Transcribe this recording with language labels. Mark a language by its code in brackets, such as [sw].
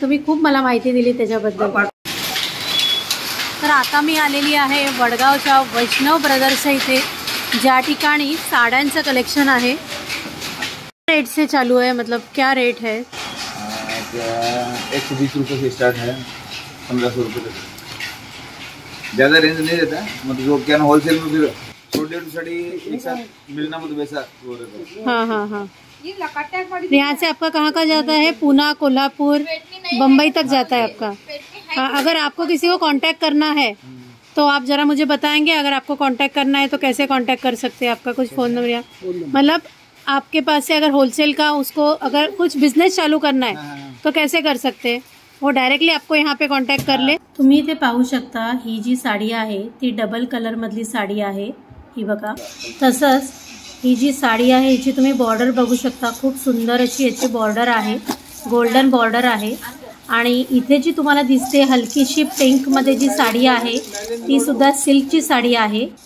[mr] तुम्ही खूप मला माहिती दिली त्याच्याबद्दल. तर आता मी आलेली आहे वडगावच्या वैष्णव ब्रदर्सच्या इथे, ज्या ठिकाणी साड्यांचं कलेक्शन आहे. [hi] रेट से चालू है, मतलब क्या रेट है? 120 रुपये से स्टार्ट है, 1500 रुपये तक. ज़्यादा रेंज नहीं रहता, मतलब जो क्या होलसेल में फिर 100-150 साड़ी एक साथ मिलना, मतलब वैसा हो रहा है. हाँ हाँ हाँ. यहाँ से आपका कहाँ का जाता है? पूना, कोल्हापुर, बम्बई तक जाता है आपका? हाँ. अगर आपको किसी को कांटेक्ट करना है तो आप जरा मुझे बताएंगे. अगर आपको कांटेक्ट करना है तो कैसे कांटेक्ट कर सकते हैं? आपका कुछ फोन नंबर या मतलब आपके पास से अगर होलसेल का उसको अगर कुछ बिझनेस चालू करना है तो कैसे कर सकते हैं? वो डायरेक्टली आपको यहाँ पे कॉन्टॅक्ट करले. [mr] तुम्ही इथे पाहू शकता, ही जी साडी आहे ती डबल कलर मधली साडी आहे. ही बघा. तसंच ही जी साडी आहे हिची तुम्ही बॉर्डर बघू शकता. खूप सुंदर अशी याची बॉर्डर आहे, गोल्डन बॉर्डर आहे. आणि इथे जी तुम्हाला दिसते हलकीशी पिंक मध्ये जी साडी आहे ती सुद्धा सिल्कची साडी आहे.